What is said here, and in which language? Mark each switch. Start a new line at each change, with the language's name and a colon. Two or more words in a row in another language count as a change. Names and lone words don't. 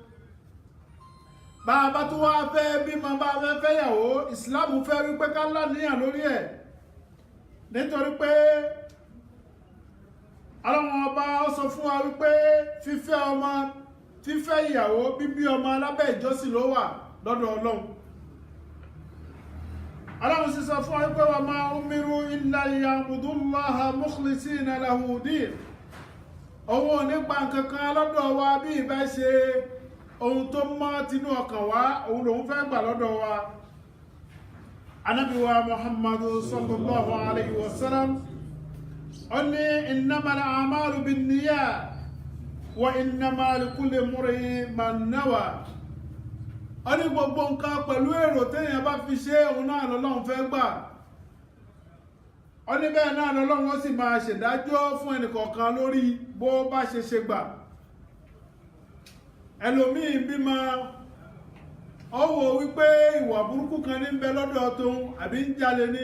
Yoruba: Bá a bá tó wá fẹ́ bímọ, bá a fẹ́ fẹ́yàwó, ìsìláàmù fẹ́ wípé ká láníyàn lórí ẹ̀. nítorí pé Ọlọ́run ọba sọ fún wa wípé fífẹ́ ọmọ fífẹ́ ìyàwó bíbí ọmọ alábẹ́ ìjọsìn ló wà lọ́dọ̀ Ọlọ́run. Ọlọ́run sì sọ fún wa wípé
Arabic: وما أمروا إلا ليعبدوا الله مخلصين له الدين.
Yoruba: Òun ò ní gba nǹkan kan lọ́dọ̀ wa bí ìbá ṣe ohun tó mọ́ tinú ọkàn wa, òun lòun fẹ́ gbà lọ́dọ̀ wa. Ànábì wa Muhammadu
Arabic: صلى الله عليه وسلم
Yoruba: ó ní
Arabic: إنما الأعمال بالنيات وإنما لكل امرئ ما نوى.
Yoruba: Ó ní gbogbo nǹkan pẹ̀lú èrò téèyàn bá fi ṣe òun náà lọ́lọ́run fẹ́ gbà. Ó ní bẹ́ẹ̀ náà lọ́lọ́run ó sì máa ṣèdájọ́ fún ẹnìkọ̀ọ̀kan lórí bó bá ṣe gbà. Ẹlòmíì bímọ ó wò wípé ìwà burúkú kan ní ń bẹ lọ́dọ̀ tóun àbí ń jalè ní.